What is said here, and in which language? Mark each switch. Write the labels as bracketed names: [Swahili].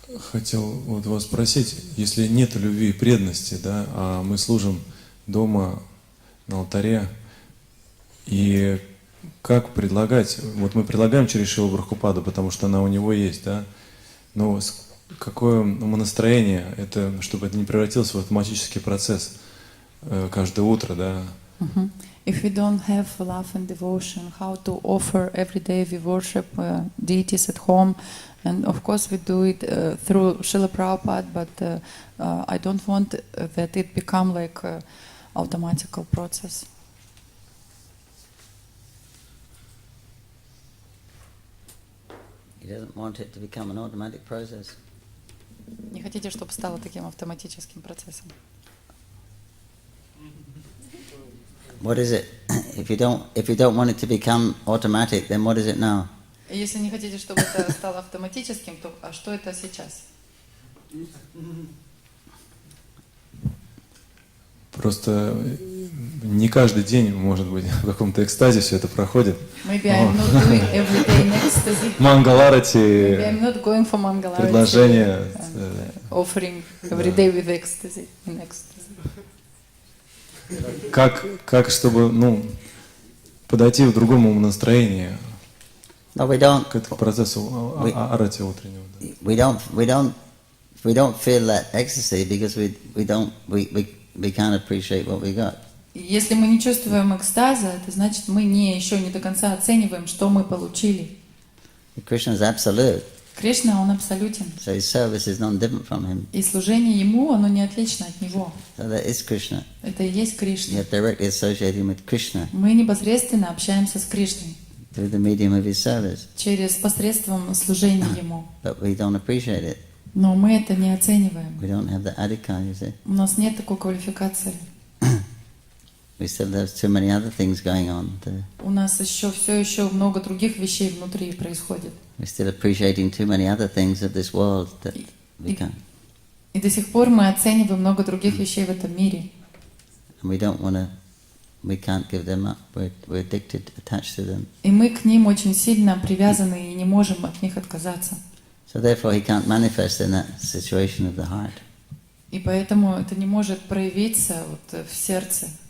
[Russian] Хотел вот вас спросить, если нет любви и преданности, да, а мы служим дома на алтаре, и как предлагать, вот мы предлагаем через Шрилу Прабхупаду, потому что она у него есть, да, но какое настроение, это, чтобы это не превратилось в автоматический процесс каждое утро, да. [English] If we don't have love and devotion, how to offer every day we worship deities at home, and of course we do it through Srila Prabhupada, but I don't want that it become like a automatical process. He doesn't want it to become an automatic process. [Russian] Не хотите, чтобы стало таким автоматическим процессом? [English] What is it? If you don't want it to become automatic, then what is it now? [Russian] Если не хотите, чтобы это стало автоматическим, то а что это сейчас? Просто не каждый день, может быть, в каком-то экстазе все это проходит. [English] Maybe I'm not doing every day in ecstasy. [Russian] Мангаларати, [English] Maybe I'm not going for Mangalarati. [Russian] предложение. [English] Offering every day with ecstasy, in ecstasy. [Russian] Как чтобы, подойти в другому настроению [English] No, we don't. [Russian] к этому процессу арати утреннего. [English] We don't feel that ecstasy because we can't appreciate what we got. [Russian] Если мы не чувствуем экстаза, это значит, мы еще не до конца оцениваем, что мы получили. [English] Krishna is absolute, [Russian] Кришна, он абсолютен. [English] so his service is non-different from him. [Russian] И служение ему, оно не отлично от него. [English] So that is Krishna. [Russian] Это и есть Кришна. [English] You're directly associating with Krishna [Russian] Мы непосредственно общаемся с Кришной [English] through the medium of his service, [Russian] через посредством служения ему. [English] but we don't appreciate it. [Russian] Но мы это не оцениваем. [English] We don't have the adhikar, you see. [Russian] У нас нет такой квалификации. [English] We still have too many other things going on. [Russian] У нас все еще много других вещей внутри происходит. [English] We're still appreciating too many other things of this world that we can't. [Russian] И до сих пор мы оцениваем много других вещей в этом мире. [English] And we can't give them up. We're addicted, attached to them. [Russian] И мы к ним очень сильно привязаны и не можем от них отказаться. [English] So therefore he can't manifest in that situation of the heart. [Russian] И поэтому это не может проявиться вот в сердце.